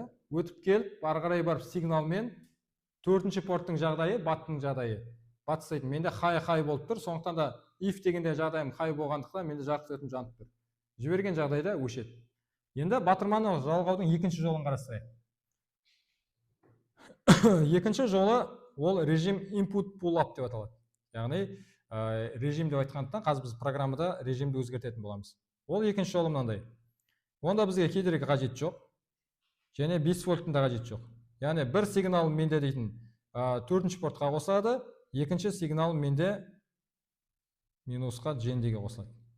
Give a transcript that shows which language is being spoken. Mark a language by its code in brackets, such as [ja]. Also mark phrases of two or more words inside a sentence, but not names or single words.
[kk] Өтіп келіп, ары қарай барып сигналмен 4-ші порттың жағдайы, баттың жағдайы. Батыстайды. Менде хай болып тұр. Сондықтан да if дегенде жағдайым хай болғандықтан менде жарық диодым жанып тұр. Жіберген жағдайда өшеді. Енді батырманы жалғаудың екінші жолын қарастырайық. Екінші жолы ол режим [en] input pull up [kk] деп аталады. Яғни режим деп айтқандықтан қазір біз программада режимді өзгертетін боламыз. Ол екінші жолы мынандай. Онда бізге кедергі қажет жоқ. Және 5 вольттың да қажет жоқ. Яғни бір сигнал менде дейтін 4-ші портқа қосылады, екінші сигнал менде минусқа жендеге қосылады.